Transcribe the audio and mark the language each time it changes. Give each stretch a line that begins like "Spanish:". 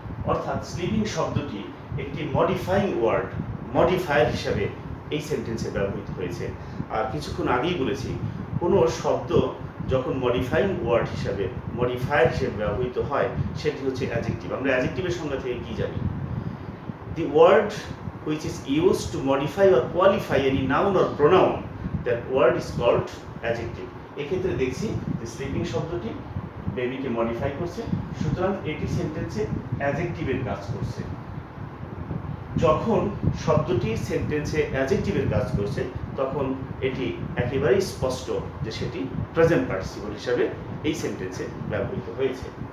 Bangla: অর্থাৎ স্লিপিং শব্দটি একটি মডিফাইং ওয়ার্ড, মডিফায়ার হিসাবে এই সেন্টেন্সে ব্যবহৃত হয়েছে। আর কিছুক্ষণ আগেই বলেছি, কোনো শব্দ যখন মডিফাইং ওয়ার্ড হিসাবে মডিফায়ার হিসেবে ব্যবহৃত হয় সেটি হচ্ছে অ্যাডজেক্টিভ। আমরা অ্যাডজেক্টিভের সংজ্ঞা থেকে কি জানি?
English: The word which is used to modify or qualify any noun or pronoun, that word is called adjective.
Bangla: এক্ষেত্রে দেখছি যে স্লিপিং শব্দটি বেবিকে মডিফাই করছে, সুতরাং এটি সেন্টেন্সে অ্যাডজেক্টিভের কাজ করছে। যখন শব্দটি সেন্টেন্সে অ্যাডজেক্টিভের কাজ করছে তখন এটি একেবারেই স্পষ্ট যে সেটি প্রেজেন্ট পার্টিসিপল হিসাবে এই সেন্টেন্সে ব্যবহৃত হয়েছে।